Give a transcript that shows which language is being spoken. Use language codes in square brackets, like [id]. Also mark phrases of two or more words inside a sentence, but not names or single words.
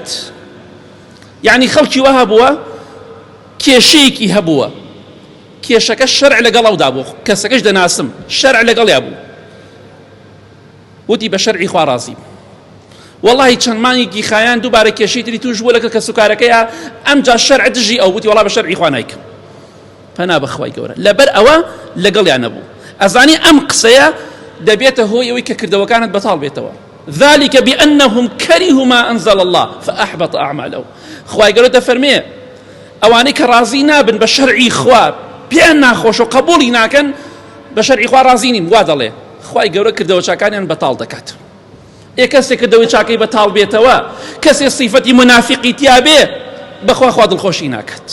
[ckb] یعنی خەڵکی وە هەبووە کێشەیەکی هەبووە، کێشەکە شەرع لەگەڵەودا بوو، کەسەکەش دەناسم شەرع لەگەڵیا بوو، وتی بە شەرعی خوا ڕازی. والله چەند مانگێکی خایان دووبارە کێشەی تری توش بووە لەکە کە سوکارەکەیە، ئەمجا شەرع دژی ئەو، وتی وەڵا بە شەرعی خوا نایکەم. فەنا بەخوای گەورە لەبەر ئەوە لەگەڵیان نەبوو. ئەزانی ئەم قسەیە دەبێتە هۆی ئەوەی کە کردەوەکانت بەتاڵ بێتەوە. [ar] ذلك بأنهم كرهوا ما أنزل الله فأحبط أعمالهم. [ckb] خوای گەورە دەفەرمێ ئەوانەی کە ڕازی نابن بە شەرعی خوا، پێیان ناخۆش و قبوڵی ناکەن، بە شەرعی خوا ڕازی نین، وا دەڵێ خوای گەورە کردەوە چاکانیان بەتاڵ دەکات. کەسێک کردەوەی چاکەی بەتاڵ بێتەوە، کەسێک سیفەتی منافقی تیا بێ، بەخوا خوا دڵخۆشی ناکات.